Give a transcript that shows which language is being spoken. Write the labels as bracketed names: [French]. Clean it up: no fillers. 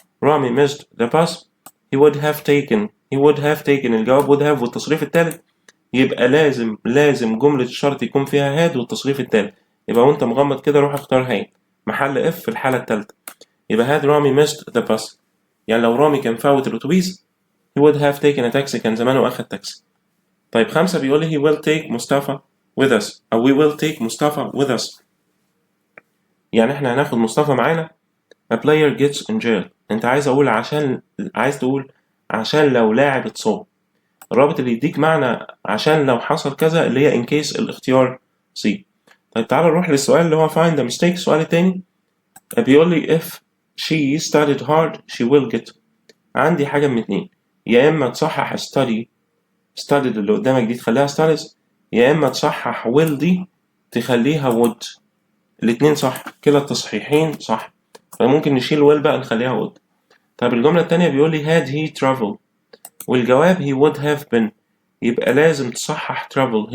[Arabic] رامي [English] missed the bus he would have taken [Arabic] الجواب [English] would have [Arabic] والتصريف التالت، يبقى لازم جملة الشرط يكون فيها had والتصريف التالت. يبقى وانت مغمض كده روح اختار had محل if في الحالة التالتة، يبقى had رامي [English] missed the bus، [Arabic] يعني لو رامي كان فوت الأتوبيس [English] he would have taken a taxi، [Arabic] كان زمانه أخد تاكسي. طيب 5 بيقول لي [English] he will take [Arabic] مصطفى [English] with us أو we will take مصطفى with us. [Arabic] يعني احنا هناخد مصطفى معانا. [English] a player gets injured. [Arabic] انت عايز تقول عشان لو لاعب اتصاب. الرابط اللي يديك معنى عشان لو حصل كذا اللي هي in case الاختيار C. طيب تعالى نروح للسؤال اللي هو [English] find the mistake. السؤال التاني [Arabic] بيقول لي [English] if she studied hard she will get. [Arabic] عندي حاجة من اتنين، يا إما تصحح studied اللي قدامك دي تخليها studies، يا إما تصحح will دي تخليها would. الاتنين صح، كلا التصحيحين صح، فممكن نشيل will بقى نخليها would. طب الجملة التانية بيقول لي [English] had he traveled [Arabic] والجواب [English] he would have been، [Arabic] يبقى لازم تصحح travel.